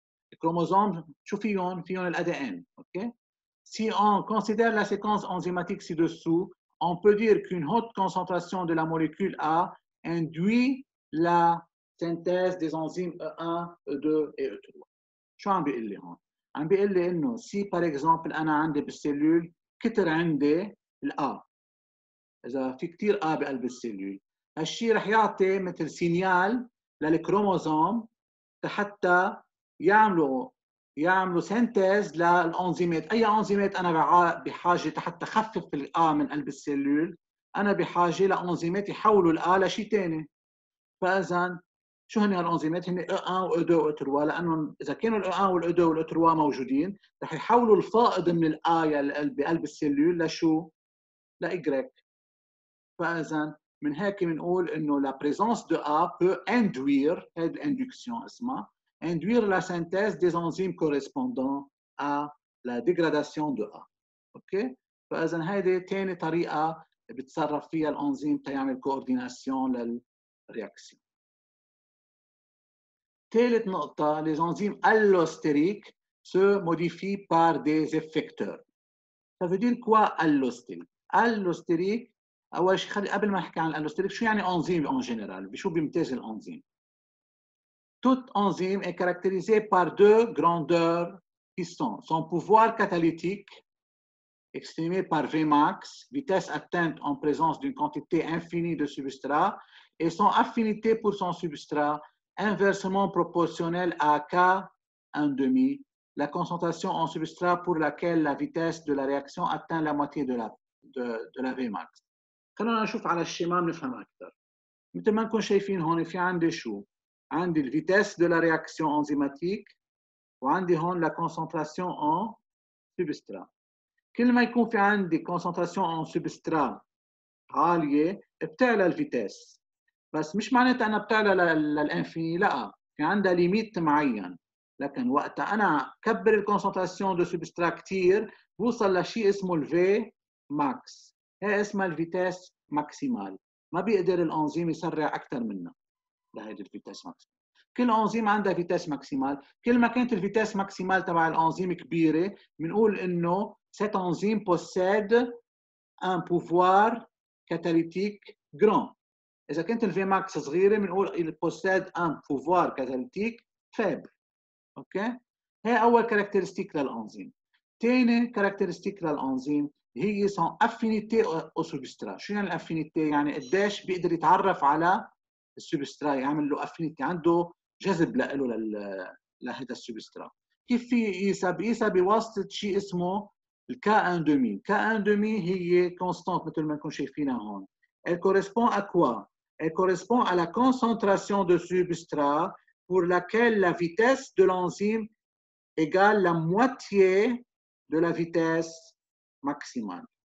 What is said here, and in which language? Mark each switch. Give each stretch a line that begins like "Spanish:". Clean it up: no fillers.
French: Les chromosomes,
Arabic: فيهم
French: l'ADN. Okay? Si on considère la séquence enzymatique ci-dessous, on peut dire qu'une haute concentration de la molécule A induit la synthèse des enzymes E1, E2 et E3.
Arabic: شو عم بيقول لي هون؟ عم بيقول لي انه
French: si par exemple
Arabic: انا عندي بالسيلول كتر عندي الA، اذا في كثير A بقلب السيلول، هالشيء رح يعطي مثل سينيال للكروموزوم حتى يعملوا سينتيز للانزيمات. اي انزيمات انا بحاجه حتى اخفف الA من قلب السيلول، انا بحاجه لانزيمات يحولوا الA لشيء ثاني. فاذا شو هن هالانزيمات؟ هن E1 و E2 و E3، لانه اذا كانوا E1 وال E2 وال E3 موجودين رح يحولوا الفائض من الA بقلب السيلول لشو؟ لY. فاذا من هيك بنقول انه
French: la présence de A peut induire،
Arabic: هذه الاندكسيون اسمها
French: induire la synthèse des enzymes correspondant à la dégradation de A.
Arabic: اوكي؟ فاذا هذه ثاني طريقه بتصرف فيها الانزيم تيعمل كورديناسيون للرياكسيون. ثالث نقطه،
French: les enzymes allostériques se modifient par des effecteurs. Ça veut dire quoi allostérique؟ allostérique
Arabic: اول شيء خلي قبل ما احكي عن الالوستريك، شو يعني انزيم
French: en général؟
Arabic: بشو بيمتاز الانزيم؟
French: Toute enzyme est caractérisée par deux grandeurs qui sont son pouvoir catalytique, exprimé par Vmax, vitesse atteinte en présence d'une quantité infinie de substrat, et son affinité pour son substrat, inversement proportionnelle à K1,5, la concentration en substrat pour laquelle la vitesse de la réaction atteint la moitié de la Vmax.
Arabic: خلونا نشوف على الشمال نفهم اكثر. مثل ما نكون شايفين هون في عندي شو؟ عندي الفيتاس دو لا رياكسيون انزيماتيك، وعندي هون لا كونسنتراسيون ان سبسترا. كل ما يكون في عندي كونسنتراسيون ان سبسترا عاليه بتعلى الفيتاس، بس مش معناتها انها بتعلى للانفيني، لا، في عندها ليميت معين. لكن وقت انا كبر الكونسنتراسيون دو سبسترا كثير بوصل لشيء اسمه الفي ماكس، هي اسمها الفيتاس ماكسيمال، ما بيقدر الانزيم يسرع اكثر منها لهيدي الفيتاس ماكسيمال. كل انزيم عندها فيتاس ماكسيمال، كل ما كانت الفيتاس ماكسيمال تبع الانزيم كبيره بنقول انه
French: cet enzyme possède un pouvoir catalytique grand.
Arabic: اذا كانت الفي ماكس صغيره بنقول
French: il possède un pouvoir catalytique faible.
Arabic: اوكي؟ هي اول كاركترستيك للانزيم. ثاني كاركترستيك للانزيم هي
French: son affinité au substrat.
Arabic: شو يعني الافينيتي؟ يعني قديش بيقدر يتعرف على السبسترا، يعمل له افينيتي، عنده جذب له لهذا السبسترا. كيف في يقيسها؟ بيقيسها بواسطه شيء اسمه الK1,5. K1,5 هي كونستانت مثل ما نكون شايفينها هون.
French: Elle correspond à quoi? Elle correspond à la concentration de substrat pour laquelle la vitesse de l'enzyme égale la moitié de la vitesse maximale.